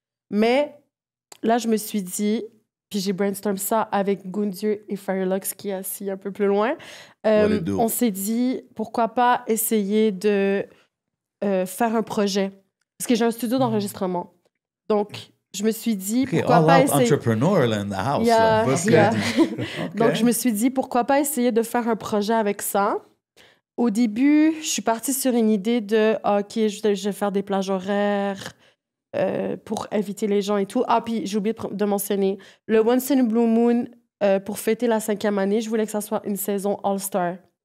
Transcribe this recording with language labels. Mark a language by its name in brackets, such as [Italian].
[French] Mais là, je me suis dit, puis j'ai brainstorm ça avec Gundieu et Firelux qui est assis un peu plus loin. On s'est dit, pourquoi pas essayer de faire un projet? Parce que j'ai un studio d'enregistrement. Donc, je me suis dit, pourquoi pas essayer... [English] entrepreneur in the house. [French] Donc, je me suis dit, pourquoi pas essayer de faire un projet avec ça? Au début, je suis partie sur une idée de, OK, je vais faire des plages horaires pour inviter les gens et tout. Ah, puis j'ai oublié de mentionner, le Once in a Blue Moon, pour fêter la 5e année, je voulais que ça soit une saison All-Star.